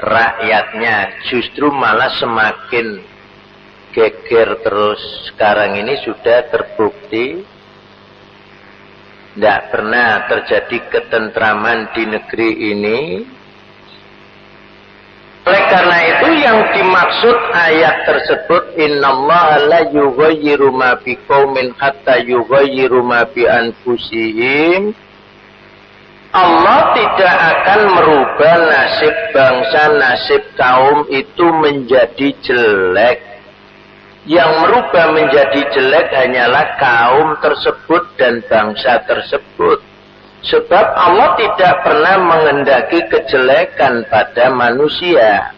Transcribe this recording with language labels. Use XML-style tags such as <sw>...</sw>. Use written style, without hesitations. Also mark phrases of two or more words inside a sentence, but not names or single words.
<id>rakyatnya, justru malah semakin geger terus. Sekarang ini sudah terbukti tidak pernah terjadi ketentraman di negeri ini. Oleh karena itu yang dimaksud ayat tersebut,</id> <ar>إن الله لا يغير ما بقوم حتى يغيروا ما بأنفسهم.</ar> <id>Allah tidak akan merubah nasib bangsa, nasib kaum itu menjadi jelek. Yang merubah menjadi jelek hanyalah kaum tersebut dan bangsa tersebut. Sebab Allah tidak pernah menghendaki kejelekan pada manusia.</id>